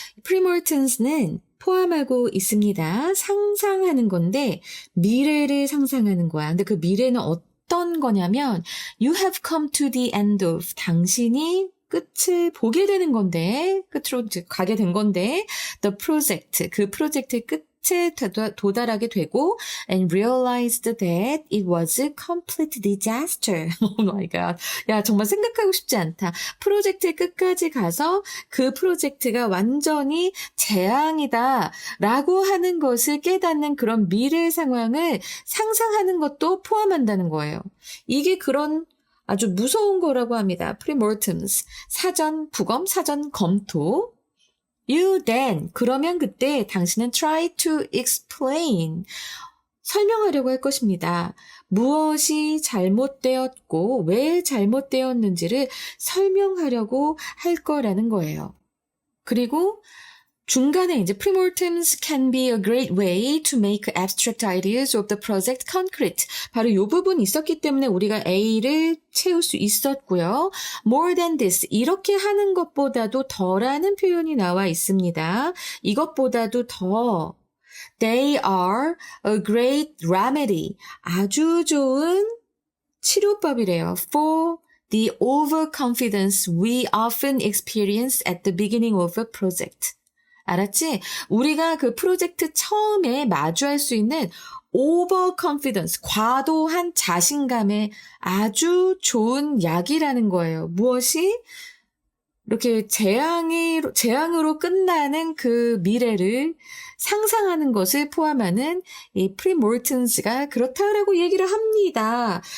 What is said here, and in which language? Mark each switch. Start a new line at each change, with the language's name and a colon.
Korean: 프리몰템스는 포함하고 있습니다. 상상하는 건데 미래를 상상하는 거야. 근데 그 미래는 어떤 거냐면
English: You have come to the end of
Korean: 당신이 끝을 보게 되는 건데 끝으로 가게 된 건데
English: the project
Korean: 그 프로젝트의 끝에 도달하게 되고
English: and realized that it was a complete disaster. Oh my god.
Korean: 야, 정말 생각하고 싶지 않다. 프로젝트의 끝까지 가서 그 프로젝트가 완전히 재앙이다 라고 하는 것을 깨닫는 그런 미래 상황을 상상하는 것도 포함한다는 거예요. 이게 그런 아주 무서운 거라고 합니다. Premortems. 사전 부검, 사전 검토.
English: You then.
Korean: 그러면 그때 당신은
English: try to explain.
Korean: 설명하려고 할 것입니다. 무엇이 잘못되었고 왜 잘못되었는지를 설명하려고 할 거라는 거예요. 그리고 중간에 이제
English: premortems can be a great way to make abstract ideas of the project concrete.
Korean: 바로 이 부분이 있었기 때문에 우리가 A를 채울 수 있었고요.
English: More than this.
Korean: 이렇게 하는 것보다도 더라는 표현이 나와 있습니다. 이것보다도 더.
English: They are a great remedy.
Korean: 아주 좋은 치료법이래요.
English: For the overconfidence we often experience at the beginning of a project.
Korean: 알았지? 우리가 그 프로젝트 처음에 마주할 수 있는 overconfidence, 과도한 자신감의 아주 좋은 약이라는 거예요. 무엇이? 이렇게 재앙으로 끝나는 그 미래를 상상하는 것을 포함하는 이 premortems가 그렇다라고 얘기를 합니다.